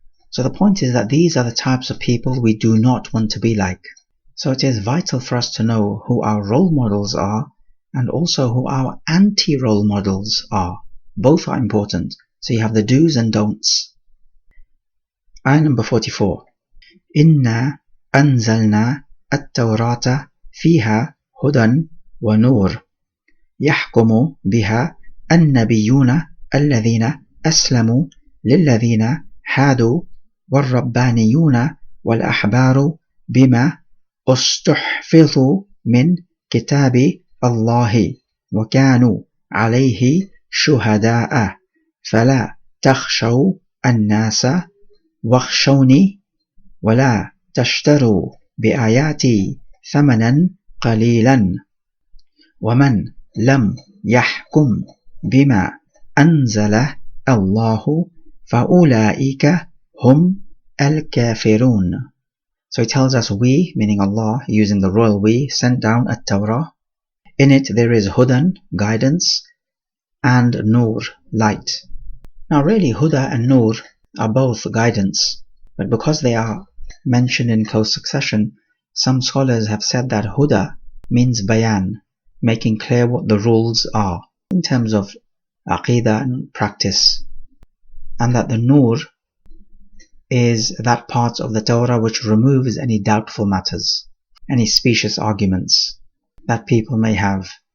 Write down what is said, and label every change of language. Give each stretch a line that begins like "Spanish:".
English: So the point is that these are the types of people we do not want to be like. So it is vital for us to know who our role models are and also who our anti-role models are. Both are important. So you have the do's and don'ts. Ayah number 44.
Arabic: Inna anzalna at-tawrata fiha hudan wa nur yahkumu biha an-nabiyyuna alladhina aslamu lilladhina hadu wal-rabbaniyuna wal-ahbaru bima استحفظوا من كتاب الله وكانوا عليه شهداء فلا تخشوا الناس واخشوني ولا تشتروا بآياتي ثمنا قليلا ومن لم يحكم بما أنزل الله فأولئك هم الكافرون.
English: So he tells us we, meaning Allah, using the royal we, sent down a Torah. In it there is hudan, guidance, and nur, light. Now really huda and nur are both guidance, but because they are mentioned in close succession, some scholars have said that Huda means bayan, making clear what the rules are in terms of aqidah and practice, and that the Nur is that part of the Torah which removes any doubtful matters, any specious arguments that people may have.